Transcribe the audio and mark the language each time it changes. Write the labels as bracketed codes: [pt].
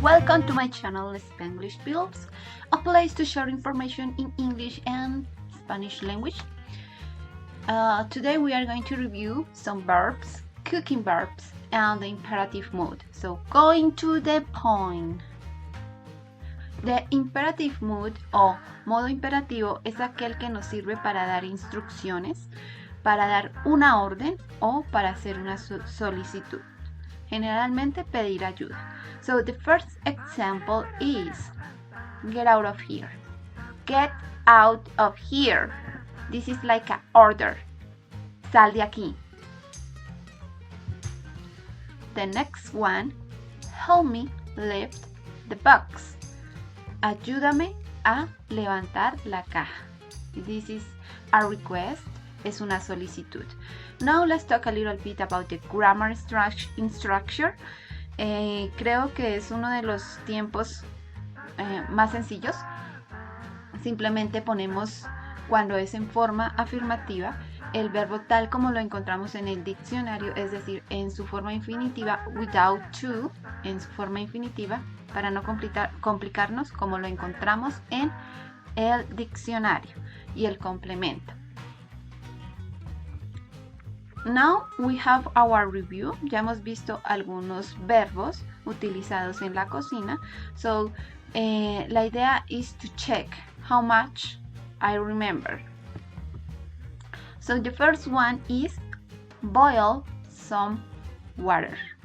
[en] Welcome to my channel, Spanglish Builds, a place to share information in English and Spanish language. Today we are going to review some verbs, cooking verbs, and the imperative mood. So going to the point. The imperative mood [es] o modo imperativo es aquel que nos sirve para dar instrucciones, para dar una orden o para hacer una solicitud. Generalmente pedir ayuda. [en] So the first example is get out of here. Get out of here. This is like an order. [es] Sal de aquí. [en] The next one, help me lift the box. [es] Ayúdame a levantar la caja. [en] This is a request. [es] Es una solicitud. [en] Now let's talk a little bit about the grammar structure. [es] Creo que es uno de los tiempos más sencillos. Simplemente ponemos, cuando es en forma afirmativa, el verbo tal como lo encontramos en el diccionario, es decir, en su forma infinitiva, [en] without to, [es] en su forma infinitiva, para no complicarnos, como lo encontramos en el diccionario, y el complemento. [en] Now we have our review. [es] Ya hemos visto algunos verbos utilizados en la cocina. [en] So, [es] la idea [en] is to check how much I remember. So the first one is boil some water.